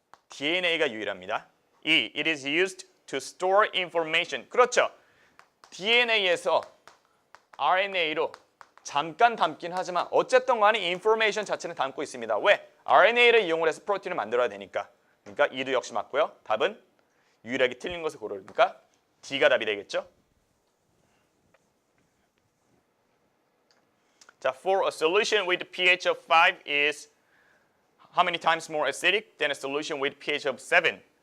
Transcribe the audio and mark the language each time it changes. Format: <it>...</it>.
<ko>DNA가 유일합니다. E.</ko> <en>It is used to store information.</en> <ko>그렇죠. DNA에서 RNA로 잠깐 담긴 하지만 어쨌든 간에 인포메이션 자체는 담고 있습니다. 왜? RNA를 이용을 해서 프로틴을 만들어야 되니까. 그러니까 E도 역시 맞고요. 답은 유일하게 틀린 것을 고르니까 D가 답이 되겠죠.</ko> <en>자, for a solution with pH of 5 is how many times more acidic than a solution with pH of 7?</en>